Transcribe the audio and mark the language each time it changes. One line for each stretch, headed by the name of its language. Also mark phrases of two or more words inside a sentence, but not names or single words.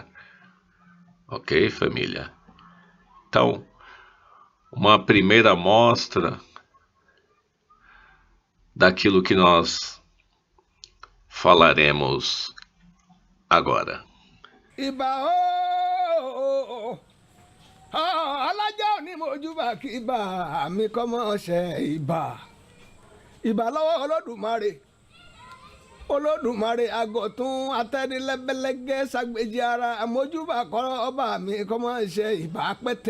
Portuguese: Ok, família? Então, uma primeira amostra daquilo que nós falaremos agora.
Yoruba: Iba alájà ni mojúbà kí ibà mi kọ́ mọ́ ṣe ibà lọ́wọ́ olódùmarè àgọ̀tún atẹ́nilẹ́bẹ́lẹ́gẹ́ ságbèjì ara àmójúbà kọ́ ọba mi kọ́ mọ́ ṣe ibà pẹ́tẹ́